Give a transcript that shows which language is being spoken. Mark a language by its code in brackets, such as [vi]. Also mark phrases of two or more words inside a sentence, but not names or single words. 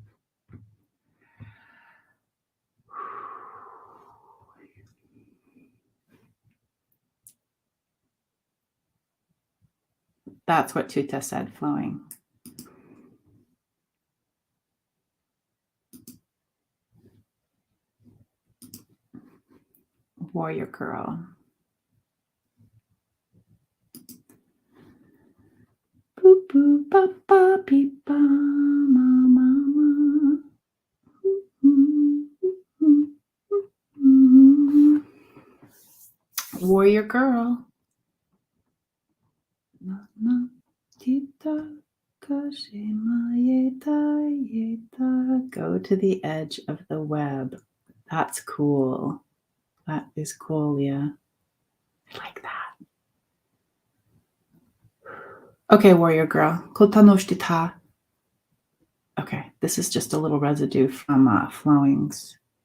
[en] That's what Tutah said, Flowing. Warrior girl. Boop boop ba ba beep ba ma ma ma. Warrior girl. Na na tita kashima yeta yeta. Go to the edge of the web. That's cool. That is cool, Leah. I like that. Okay, warrior girl. Kotanoshtita. Okay, this is just a little residue from Flowings.